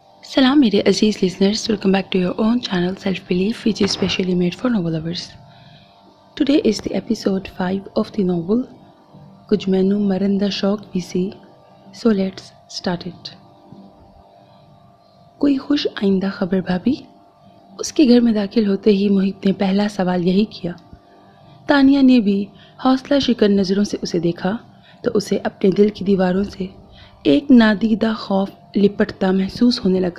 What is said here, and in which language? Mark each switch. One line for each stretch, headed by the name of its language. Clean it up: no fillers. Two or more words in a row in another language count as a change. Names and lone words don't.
Urdu: سلام میرے عزیز
English: listeners, welcome back to your own channel Self Belief, which is specially made for novel lovers. Today is the episode 5 of the novel कुछ मैनू मरन दा शौक भी सी, so let's start it.
Urdu: کوئی خوش آئندہ خبر بھابھی? اس کے گھر میں داخل ہوتے ہی موہت نے پہلا سوال یہی کیا. تانیہ نے بھی حوصلہ شکن نظروں سے اسے دیکھا تو اسے اپنے دل کی دیواروں سے ایک نادیدہ خوف لپٹتا محسوس ہونے لگا.